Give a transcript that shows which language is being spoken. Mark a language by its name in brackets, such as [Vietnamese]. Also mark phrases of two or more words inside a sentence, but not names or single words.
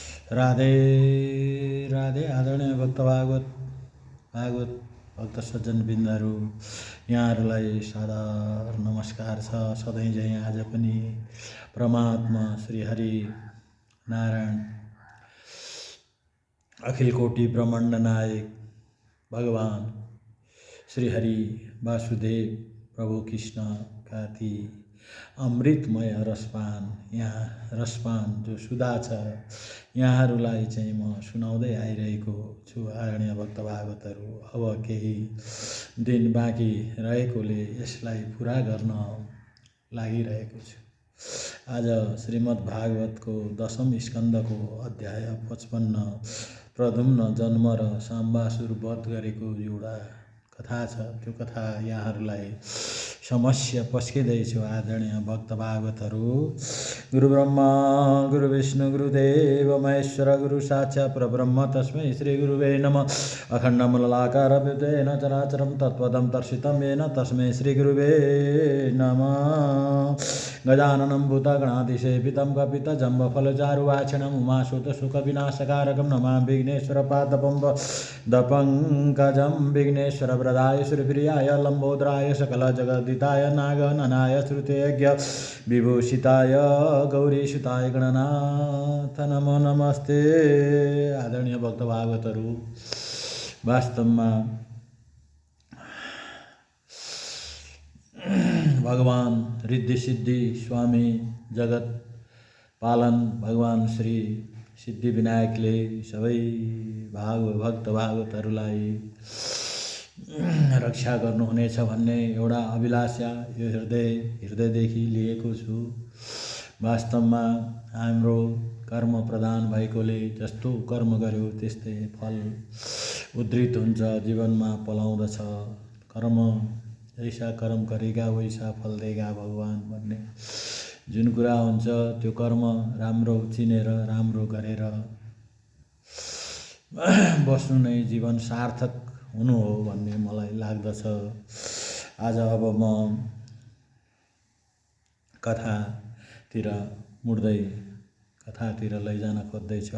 [Nepali] राधे राधे। आदरणीय भक्त भागवत भक्त सज्जन बिन्दहरू, यहाँहरूलाई सादर नमस्कार छ। सधैँ झैँ आज पनि परमात्मा श्री हरि नारायण अखिल कोटि ब्रह्माण्ड नायक भगवान श्री हरि वासुदेव प्रभु कृष्ण का ती अमृतमय रसपान, यहाँ रसपान जो सुधा छ, यहाँहरूलाई चाहिँ म सुनाउँदै आइरहेको छु। आदरणीय भक्त भागवतहरू, अब केही दिन बाँकी रहेकोले यसलाई पुरा गर्न लागिरहेको छु। आज श्रीमद् भागवतको 10औं स्कन्धको अध्याय 55 प्रद्युम्न जन्म र साम्बासुर वध गरेको एउटा कथा छ। त्यो कथा यहाँहरूलाई समस्या पस्किँदैछु। आदरणीय भक्त भागवतहरू, [Sanskrit] गुरु ब्रह्मा गुरु विष्णु गुरुदेव महेश्वर गुरु साक्षात् परब्रह्म तस्मै श्री गुरुवे नमः। अखण्डमण्डलाकारं व्योप्तेन चराचरं तत्पदं दर्शितं येन तस्मै श्री गुरुवे नमः। गजाननं भूतगणाधिसेवितं कपितजम्बफलचारुवाक्षिणं उमासुतशोकविनाशकारकं नमामि विघ्नेश्वरपादपङ्कजं। विघ्नेश्वरवरदाय श्रीप्रियाय लम्बोदराय सकलजगद्दिताय नागननाय श्रुतेज्ञ विभूषिताय गौरीसुताय गणनाथ नमो नमस्ते। [Nepali] आदरणीय भक्त भागवतहरू, वास्तवमा भगवान रिद्धि सिद्धि स्वामी जगत पालन भगवान श्री सिद्धि विनायकले सबै भक्त भागवतहरूलाई रक्षा गर्नुहुनेछ भन्ने एउटा अभिलाषा यो हृदयदेखि लिएको छु। वास्तवमा हाम्रो कर्म प्रधान भएकोले जस्तो कर्म गर्यो त्यस्तै फल उद्धृत हुन्छ, जीवनमा पलाउँदछ। [Hindi] कर्म जैसा कर्म करेगा वैसा फल देगा भगवान [Nepali] भन्ने जुन कुरा हुन्छ, त्यो कर्म राम्रो चिनेर राम्रो गरेर बस्नु नै जीवन सार्थक हुनु हो भन्ने मलाई लाग्दछ। आज अब म कथातिर मुड्दै कथातिर लैजान खोज्दैछु।